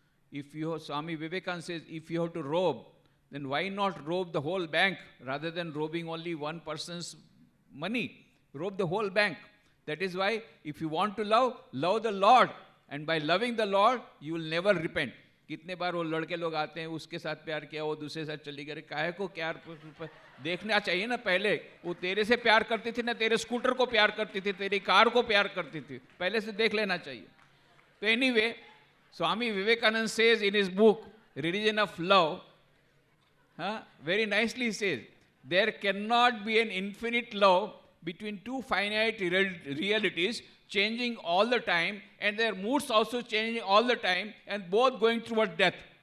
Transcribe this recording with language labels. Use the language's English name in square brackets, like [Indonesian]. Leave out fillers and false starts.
[English] If you, Swami Vivekananda says, if you have to rob, then why not rob the whole bank rather than robbing only one person's money? Rob the whole bank. That is why if you want to love, love the Lord. And by loving the Lord, you will never repent. [Hindi] कितने बार वो लड़के लोग आते हैं, उसके साथ प्यार किया, वो दूसरे साथ चली गई, काहे को प्यार देखना चाहिए ना पहले. वो तेरे से प्यार करती थी ना, तेरे स्कूटर को प्यार करती थी, तेरी कार को प्यार करती थी, पहले से देख लेना चाहिए. [English] So anyway, Swami Vivekananda says in his book, Religion of Love, very nicely says, there cannot be an infinite love between two finite realities changing all the time, and their moods also changing all the time, and both going towards death.